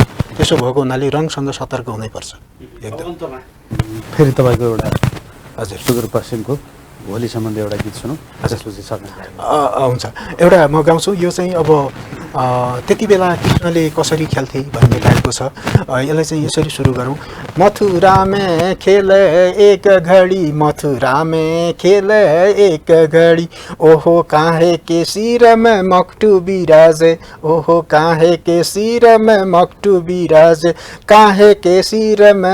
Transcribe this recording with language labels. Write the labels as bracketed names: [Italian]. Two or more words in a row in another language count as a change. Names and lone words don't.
[Nepali] त्यसो भएको हुनाले रङसँग सतर्क हुनैपर्छ एकदम। फेरि तपाईँको एउटा हजुर सुदूरपश्चिमको होली सम्बन्धी एउटा गीत सुनौँ, त्यसपछि सक्ने हुन्छ। एउटा म गाउँछु, यो चाहिँ अब त्यति बेला कृष्णले कसरी खेल्थे भन्ने टाइपको छ। यसलाई चाहिँ यसरी सुरु गरौँ। [Hindi] मथुरा में खेल एक घडी, मथुरा में खेल एक घडी, ओहो काहे के सिर में मकटू बिराजे, ओहो काहे के सिर में मकटू बिराजे, काहे के सिर में